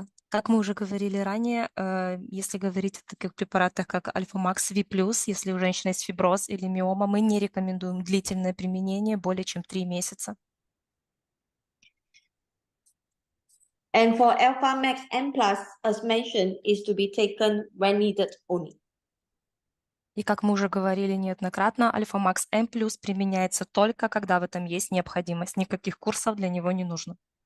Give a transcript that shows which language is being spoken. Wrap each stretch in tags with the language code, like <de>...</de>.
<ru>Как мы уже говорили ранее, если говорить о таких препаратах, как Альфа-Макс V+, если у женщины есть фиброз или миома, мы не рекомендуем длительное применение более чем 3 месяца.</ru> <en>And for Alpha Max M+, as mentioned, is to be taken when needed only.</en> <ru>И как мы уже говорили неоднократно, Альфа-Макс М+ применяется только, когда в этом есть необходимость. Никаких курсов для него не нужно.</ru>